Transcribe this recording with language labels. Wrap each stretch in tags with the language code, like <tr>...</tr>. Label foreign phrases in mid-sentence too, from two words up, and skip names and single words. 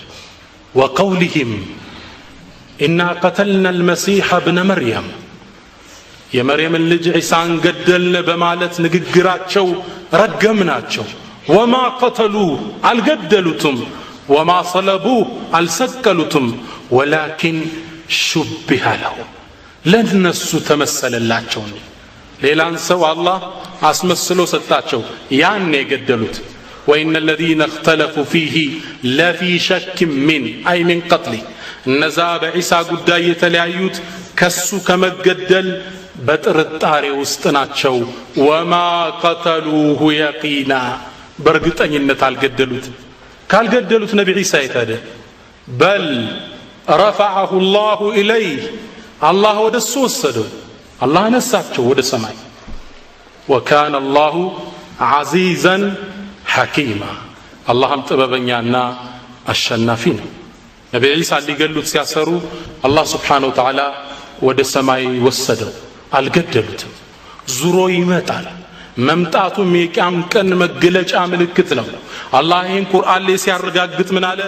<ar>وقولهم إنا قتلنا المسيح ابن مريم</ar> <am>የመርየምን ልጅ ዒሳን ገደልን በማለት ንግግራቸው ረገምናቸው።</am> <ar>وما قتلوه</ar> <am>አልገደሉትም፣ ወማ ሰለቡሁ አልሰቀሉትም፣</am> <ar>ولكن شبه لهم</ar> <am>ለነሱ ተመሰለላቸው። ሌላን ሰው አላህ አስመስሎ ሰጣቸው። ያን የገደሉት</am> <ar>وإن الذين اختلفوا فيه لفي شك من أي من قتله</ar> <am>እነዛ በዒሳ ጉዳይ የተለያዩት ከሱ ከመገደል በጥርጣሬ ውስጥ ናቸው።</am> <ar>وما قتلوه يقينا</ar> <am>በእርግጠኝነት አልገደሉትም። ካልገደሉት ነብይ ዒሳ የታደ</am> <ar>بل رفعه الله إليه</ar> <am>አላህ ወደሱ ወሰደው። አላህ ነሳቸው ወደ ሰማይ።</am> <ar>وكان الله عزيزا حكيما</ar> <am>አላህም ጥበበኛና አሸናፊ ነው። ነብይ ዒሳ ሊገሉት ሲያሰሩ አላህ</am> <ar>سبحانه وتعالى</ar> <am>ወደ ሰማይ ወሰደው። አልገደሉትም። ዙሮ ይመጣል። መምጣቱም የቂያም ቀን መገለጫ ምልክት ነው። አላህ ይህን ቁርአን ላይ ሲያረጋግጥ ምን አለ?</am>